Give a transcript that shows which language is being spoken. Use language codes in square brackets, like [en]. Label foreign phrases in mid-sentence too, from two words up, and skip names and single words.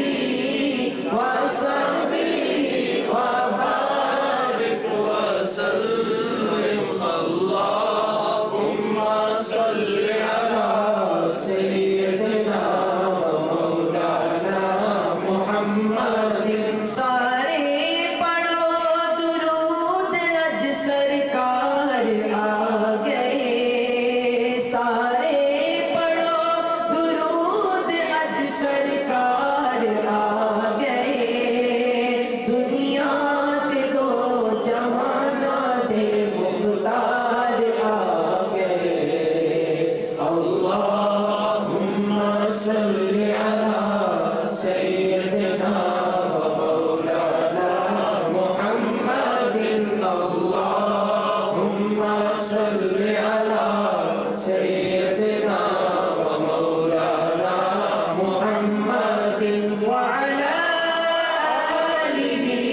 [ar] وصحبہ وبارك وسلم اللهم صل على سيدنا ومولانا محمد [pa] سارے پڑھو درود اج سرکار آ گئے سارے پڑھو درود اج سرکار آ گئے دنیا تے دو جہاناں دے مختار آ گئے [ar] اللہم صل علی سیدنا ومولانا محمد اللہم صل علی سیدنا ومولانا محمد وعلى آلہ